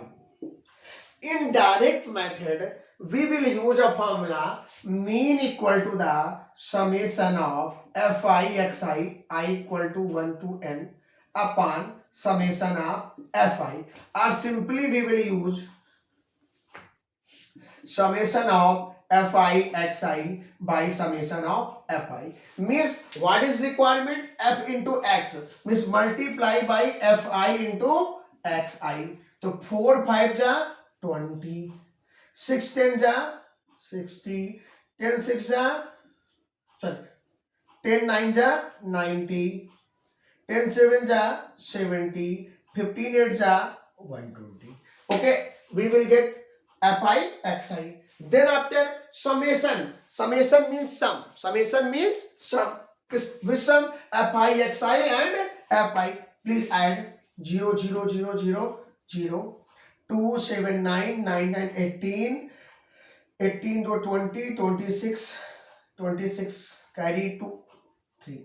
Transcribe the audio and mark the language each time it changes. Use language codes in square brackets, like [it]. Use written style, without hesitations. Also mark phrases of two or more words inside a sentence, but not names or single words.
[en] In direct method, we will use a formula mean equal to the summation of Fi xi I equal to 1 to n upon summation of Fi, or simply we will use summation of Fi xi by summation of Fi. Means what is requirement? F into x, means multiply by Fi into xi. So 4 5 ja 20, 6 10 ja 60, 10 6 ja, sorry, 10 9 ja 90, 10 7 ja 70, 15 8 ja 120. Okay, we will get Fi xi. Then after summation, summation means sum. Summation means sum. With sum Fi xi and Fi. Please add 0 0 0 0 0, 2 7 9 9 9 18, 18 to 20 26, 26 carry to 3.